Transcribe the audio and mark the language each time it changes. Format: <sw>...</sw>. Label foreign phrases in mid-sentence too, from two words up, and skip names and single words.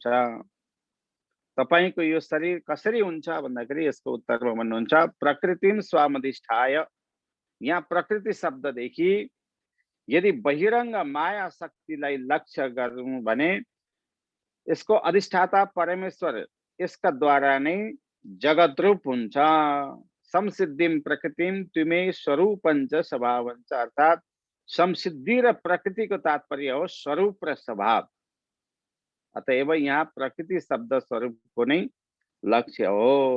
<ne>तपाईंको यो शरीर कसरी हुन्छ भन्दाखेरि यसको उत्तरमा भन्नुहुन्छ</ne> <sa>प्रकृतिम स्वामधिष्ठाय।</sa> <ne>यहाँ प्रकृति शब्ददेखि यदि बहिरङ्ग माया शक्तिलाई लक्ष्य गरौँ भने यसको अधिष्ठाता परमेश्वर यसका द्वारा नै जगत रूप हुन्छ।</ne> <sa>संसिद्धिम प्रकृतिम तुमे स्वरूपञ्च स्वभावञ्च,</sa> <ne>अर्थात संसिद्धि र प्रकृतिको तात्पर्य हो स्वरूप र स्वभाव। अतएव यहाँ प्रकृति शब्द स्वरूपको नै लक्ष्य हो।</ne>